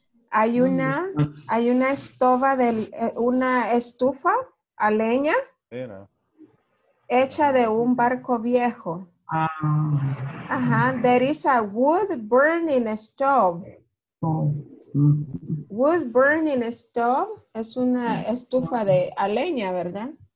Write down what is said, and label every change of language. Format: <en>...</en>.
<es>Hay una estufa a leña hecha de un barco viejo. Ajá,</es> <en>there is a wood burning stove.</en> <es>Wood burning stove es una estufa a leña, ¿verdad?</es>